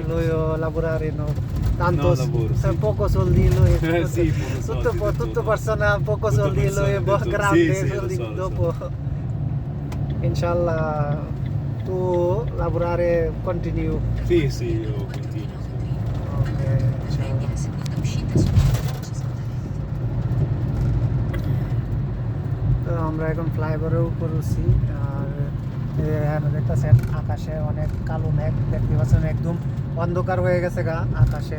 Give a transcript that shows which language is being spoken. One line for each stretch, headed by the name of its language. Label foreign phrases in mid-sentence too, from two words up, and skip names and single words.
Italian: Lui lavorare no. Tanto No, lavoro, sì. poco soldi lui. Sì, poco soldi, tutto no. persona poco Tutto soldi lui, persone, tutto- grande sì, soldi lo so, lo so. dopo. Inshallah tu lavorare continue. Sì, sì, io continuo. Sì. Ok, inshallah.
Bangla: তো আমরা এখন ফ্লাইওভারের উপর উঠছি। আর দেখতেছেন আকাশে অনেক কালো মেঘ, দেখতে পাচ্ছেন একদম অন্ধকার হয়ে গেছে গা আকাশে।